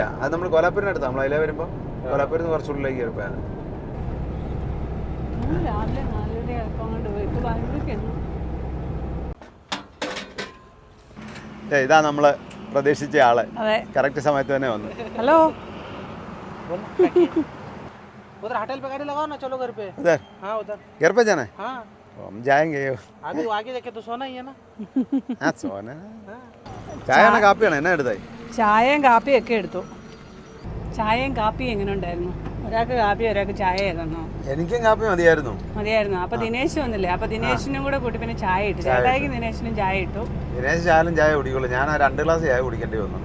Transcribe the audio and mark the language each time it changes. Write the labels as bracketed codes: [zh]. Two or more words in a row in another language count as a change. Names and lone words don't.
[ml] അത് നമ്മൾ കോലാപ്പൂരിനടുത്ത്, നമ്മൾ അതിലെ വരുമ്പോ കോലാപ്പൂരിൽ നിന്ന് കുറച്ചുള്ളിലേക്ക് കയറിപ്പോയാണ്. ഇതാ നമ്മള് പ്രതീക്ഷിച്ച ആള് കറക്റ്റ് സമയത്ത് തന്നെ വന്നു. ഹലോ, [hi] उधर होटल पे गाड़ी लगाओ ना, चलो घर पे. उधर? हाँ उधर. घर पे जाना है? हाँ. तो हम जाएंगे. आगे जाके तो सोना ही है ना. हाँ सोना. [ml] ചായ ആണോ കാപ്പിയാണോ? എന്നാ എടുത്തായി? ചായയും കാപ്പിയും ഒക്കെ എടുത്തു. ചായയും കാപ്പിയും എങ്ങനെ ഉണ്ടായിരുന്നു? ഒരാൾക്ക് കാപ്പി, ഒരാൾക്ക് ചായ ആയിരുന്നോ? എനിക്കും കാപ്പി മതിയായിരുന്നു. അപ്പൊ ദിനേശ് വന്നില്ലേ? അപ്പൊ ദിനേശിനും കൂടെ കൂട്ടി പിന്നെ ചായ ഇട്ടു. ചേട്ടായിക്ക് ദിനേശിനും ചായ ഇട്ടു. ദിനേശ് ചായ കുടിക്കുള്ളൂ. ഞാൻ 2 ഗ്ലാസ് ചായ കുടിക്കേണ്ടി വന്നു.